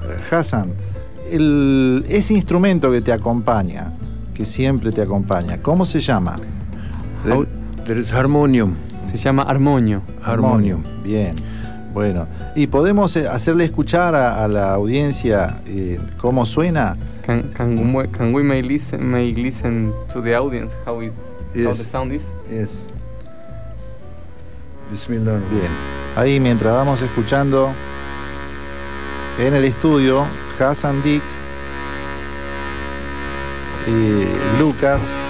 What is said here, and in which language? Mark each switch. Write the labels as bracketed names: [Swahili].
[Spanish] Hasan, ese instrumento que te acompaña, que siempre te acompaña, ¿cómo se llama? [English] There is harmonium. [Spanish] Se llama armonio. [English] Harmonium. [Spanish] Bien. Bueno. ¿Y podemos hacerle escuchar a la audiencia cómo suena? [English] Can we listen to the audience how it, yes, how the sound is? Yes. [Arabic] Bismillah. [Spanish] Bien. Ahí mientras vamos escuchando en el estudio, Hasan Dik y Lucas.